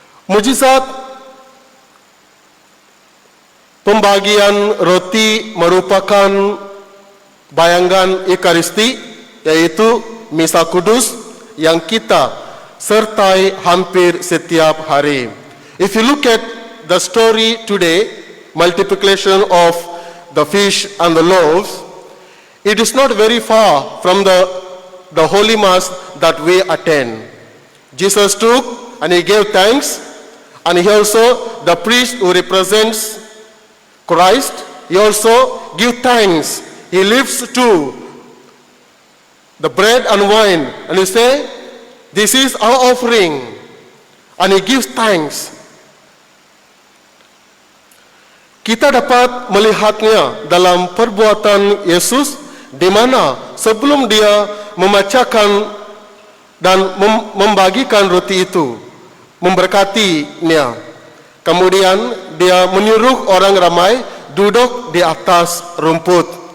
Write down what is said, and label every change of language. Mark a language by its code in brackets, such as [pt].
[id] Mujizat pembagian roti merupakan bayangan Ekaristi, yaitu Misa Kudus yang kita sertai hampir setiap hari. [en] If you look at the story today, multiplication of the fish and the loaves, it is not very far from the Holy Mass that we attend. Jesus took and he gave thanks, and he also, the priest who represents Christ, he also give thanks. He lifts to the bread and wine, and he say, this is our offering, and he gives thanks. [id] Kita dapat melihatnya dalam perbuatan Yesus, di mana sebelum dia memecahkan dan membagikan roti itu, memberkatinya, kemudian dia menyuruh orang ramai duduk di atas rumput.